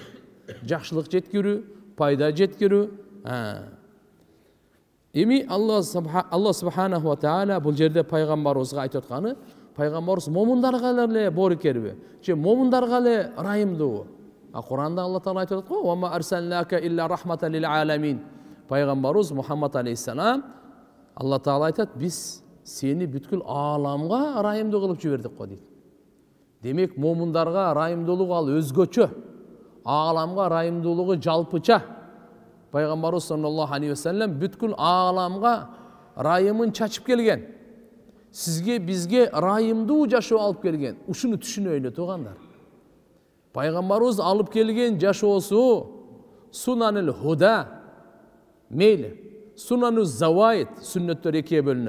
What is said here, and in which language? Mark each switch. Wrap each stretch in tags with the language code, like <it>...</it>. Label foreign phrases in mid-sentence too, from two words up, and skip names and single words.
<ky>Жакшылык жеткирүү, пайда жеткирүү. Эми Алла</ky> <ar>سبحانه وتعالى</ar> <ky>бул жерде пайгамбарыбызга айтып атканы, пайгамбарыбыз момундарга эле боорукерби, же момундарга эле райымдуу. Кур'анда Алла Таала айтып атат го:</ky> <ar>"وما أرسلناك إلا رحمة للعالمين."</ar> <ky>Пайгамбарыбыз Мухаммад алейхиссалам, Алла Таала айтат: "Биз сени бүткүл ааламга райымдуу кылып жибердик го" дейт. Демек, момундарга райымдуулук ал өзгөчө, ааламга райымдуулугу жалпыча. Пайгамбарыбыз</ky> <ar>صلى الله عليه وسلم</ar> <ky>бүткүл ааламга райымын чачып келген. Сизге, бизге райымдуу жашоо алып келген. Ушуну түшүнөйлү туугандар. Пайгамбарыбыз алып келген жашоосу</ky> <ar>سنن الهدى.</ar> <ky>Мейли,</ky> <ar>سنن الزوائد,</ar> <ky>сүннөттөр экиге бөлүнөт.</ky>